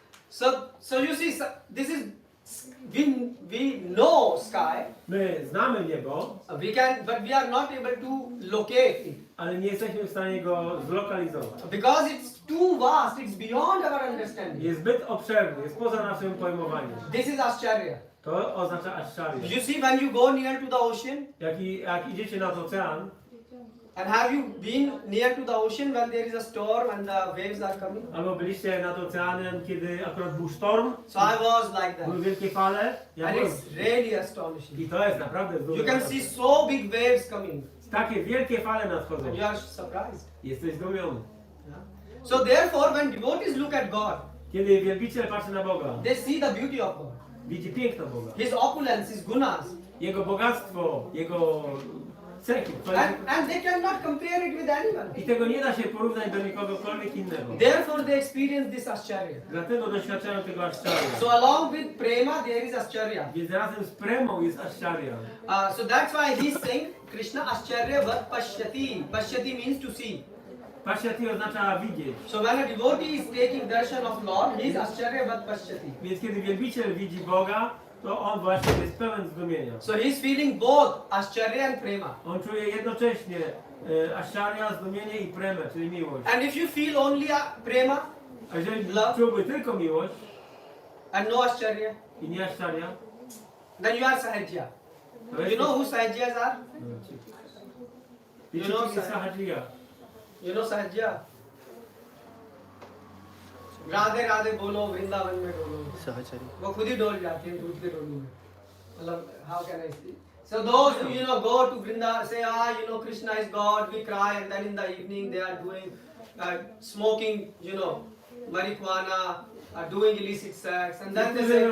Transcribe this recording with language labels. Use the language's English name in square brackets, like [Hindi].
[English] So you see, this is we know sky. [Polish] My znamy niebo, [English] But we are not able to locate it [Polish] ale nie jesteśmy w stanie go zlokalizować. [English] because it's too vast. It's beyond our understanding. [Polish] Jest zbyt obszerny, jest poza naszym pojmowaniem. [English] This is Ascharya. [Polish] To oznacza ascharya. [English] You see, when you go near to the ocean, [Polish] Jak idziecie nad ocean, [English] and have you been near to the ocean when there is a storm and the waves are coming? [Polish] albo byliście nad oceanem, kiedy akurat był sztorm, [English] So I was like that, [Polish] były wielkie fale, [English] and it's really astonishing. [Polish] i to jest naprawdę [English] You [Polish] duże. [English] can see so big waves coming, [Polish] Takie wielkie fale nadchodzą. [English] and you are surprised. [Polish] Jesteś zdumiony. [English] So therefore, when devotees look at God, [Polish] Kiedy wielbiciel patrzy na Boga, [English] they see the beauty of God, [Polish] widzi piękno Boga. [English] His opulence, His gunas. [Polish] Jego bogactwo, Jego cechy. [English] And they cannot compare it with anyone. [Polish] I tego nie da się porównać do nikogokolwiek innego. [English] Therefore they experience this ascharya. [Polish] Dlatego doświadczają tego ascharya. [English] So along with prema there is ascharya. [Polish] Więc razem z premą jest ascharya. [English] So that's why he's saying Krishna ascharya vat pashyati. Pashyati means to see. [Polish] Pashyati oznacza widzieć. [English] So when a devotee is taking darshan of Lord, he is ascharya vat pashyati. [Polish] Więc kiedy wielbiciel widzi Boga, to on właśnie jest pełen zdumienia. [English] So he's feeling both ascharya and prema. [Polish] On czuje jednocześnie ascharya, zdumienie i premę, czyli miłość. [English] And if you feel only prema [Polish] A jeżeli [English] love [Polish] czułby tylko miłość [English] and no ascharya, [Polish] i nie ascharya, [English] then you are sahajya. [Polish] to [English] You know who sahajyas are? You know sahajya. You know sahajya? [Hindi] Radhe Radhe बोलो वृंदावन में Dolo Sahachari. वो खुद ही डोल जाते हैं दूध के डोलू में मतलब [English] how can I say so those who go to Vrindavan say Krishna is God, we cry, and then in the evening they are doing smoking marijuana, doing illicit sex, and then they say